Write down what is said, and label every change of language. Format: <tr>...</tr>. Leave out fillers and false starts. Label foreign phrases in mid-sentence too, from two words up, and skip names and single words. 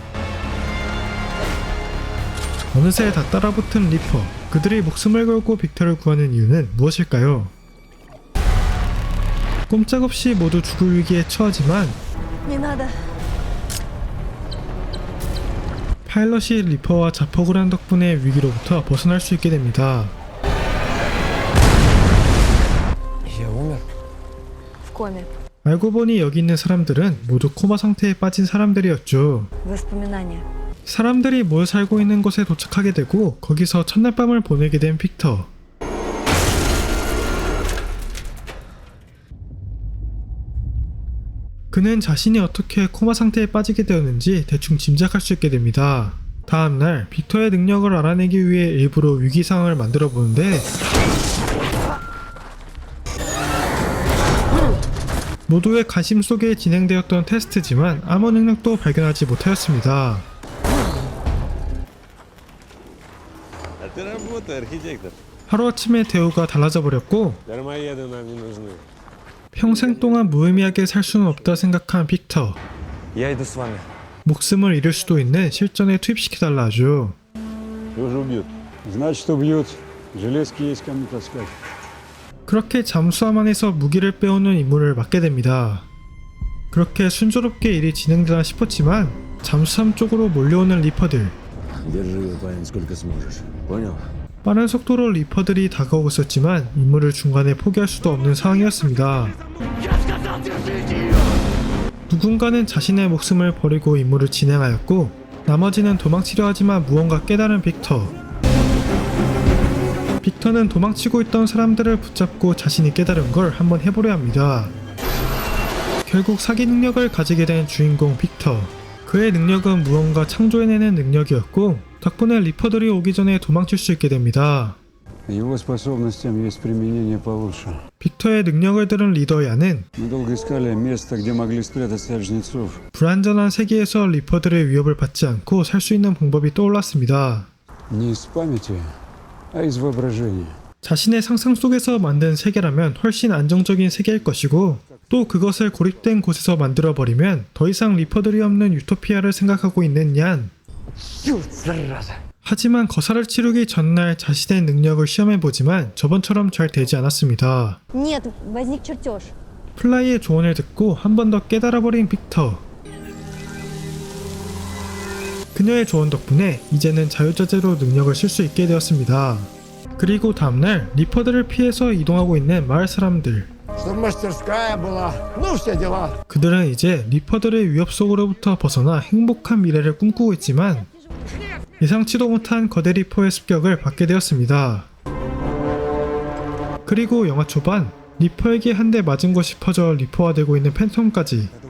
<ko>어느새 다 따라붙은 리퍼, 그들이 목숨을 걸고 빅터를 구하는 이유는 무엇일까요? 꼼짝없이 모두 죽을 위기에 처하지만</ko> <ru>Не надо.</ru> <ko>파일럿이 리퍼와 자폭을 한 덕분에 위기로부터 벗어날 수 있게 됩니다.</ko> <ru>Я умер? В коме.</ru> <ko>알고 보니 여기 있는 사람들은 모두 코마 상태에 빠진 사람들이었죠.</ko> <ru>Воспоминания.</ru> <ko>사람들이 모여 살고 있는 곳에 도착하게 되고 거기서 첫날 밤을 보내게 된 빅터. 그는 자신이 어떻게 코마 상태에 빠지게 되었는지 대충 짐작할 수 있게 됩니다. 다음날 빅터의 능력을 알아내기 위해 일부러 위기 상황을 만들어 보는데 모두의 관심 속에 진행되었던 테스트지만 아무 능력도 발견하지 못하였습니다.</ko> <ru>А ты работай, архитектор.</ru> <ko>하루아침에 대우가 달라져 버렸고</ko> <ru>Дармоеды нам не нужны.</ru> <ko>평생 동안 무의미하게 살 수는 없다 생각한 빅터.</ko> <ru>Я иду с вами.</ru> <ko>목숨을 잃을 수도 있는 실전에 투입시켜달라 하죠.</ko> <ru>Тоже убьют. Значит, убьют. Железки есть кому таскать.</ru> <ko>그렇게 잠수함 안에서 무기를 빼오는 임무를 맡게 됩니다. 그렇게 순조롭게 일이 진행되나 싶었지만 잠수함 쪽으로 몰려오는 리퍼들.</ko> <ru>Держи его, парень, сколько сможешь. Понял?</ru> <ko>빠른 속도로 리퍼들이 다가오고 있었지만 임무를 중간에 포기할 수도 없는 상황이었습니다. 누군가는 자신의 목숨을 버리고 임무를 진행하였고 나머지는 도망치려 하지만 무언가 깨달은 빅터. 빅터는 도망치고 있던 사람들을 붙잡고 자신이 깨달은 걸 한번 해보려 합니다. 결국 사기 능력을 가지게 된 주인공 빅터. 그의 능력은 무언가 창조해내는 능력이었고 덕분에 리퍼들이 오기 전에 도망칠 수 있게 됩니다.</ko> <ru>Его способностям есть применение получше.</ru> <ko>빅터의 능력을 들은 리더 얀은</ko> <ru>Мы долго искали место, где могли спрятаться от жнецов.</ru> <ko>불안전한 세계에서 리퍼들의 위협을 받지 않고 살 수 있는 방법이 떠올랐습니다.</ko> <ru>Не из памяти, а из воображения.</ru> <ko>자신의 상상 속에서 만든 세계라면 훨씬 안정적인 세계일 것이고 또 그것을 고립된 곳에서 만들어버리면 더 이상 리퍼들이 없는 유토피아를 생각하고 있는 얀. 하지만 거사를 치르기 전날 자신의 능력을 시험해보지만 저번처럼 잘 되지 않았습니다.</ko> <ru>Нет, возник чертеж.</ru> <ko>플라이의 조언을 듣고 한 번 더 깨달아버린 빅터. 그녀의 조언 덕분에 이제는 자유자재로 능력을 쓸 수 있게 되었습니다. 그리고 다음날 리퍼들을 피해서 이동하고 있는 마을 사람들.</ko> <ru>Чтоб мастерская была, ну все дела.</ru> <ko>그들은 이제 리퍼들의 위협 속으로부터 벗어나 행복한 미래를 꿈꾸고 있지만 예상치도 못한 거대 리퍼의 습격을 받게 되었습니다. 그리고 영화 초반 리퍼에게 한 대 맞은 것이 퍼져 리퍼화되고 있는 팬텀까지.</ko>